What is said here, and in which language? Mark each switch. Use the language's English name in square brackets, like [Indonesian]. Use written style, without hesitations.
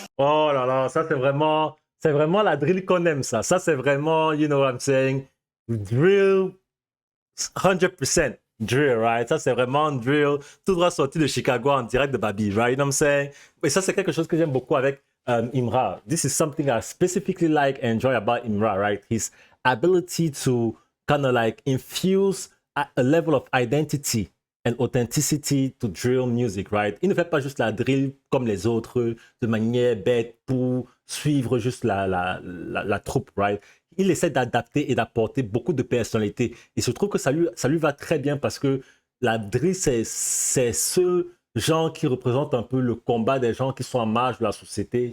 [French] Oh là là, ça c'est vraiment la drill qu'on aime, ça. Ça c'est vraiment, [English] you know what I'm saying, drill, 100% drill, right? [French] Ça c'est vraiment drill, tout droit sorti de Chicago en direct de Babi, right? [English] You know what I'm saying? [French] Et ça c'est quelque chose que j'aime beaucoup avec Imra. [English] This is something I specifically like and enjoy about Imra, right? His ability to kind of like infuse a level of identity and authenticity to drill music, right? [French] Il ne fait pas juste la drill comme les autres, de manière bête pour suivre juste la troupe, right? Il essaie d'adapter et d'apporter beaucoup de personnalité. Et je trouve que ça lui va très bien parce que la drill, c'est ce genre qui représente un peu le combat des gens qui sont en marge de la société.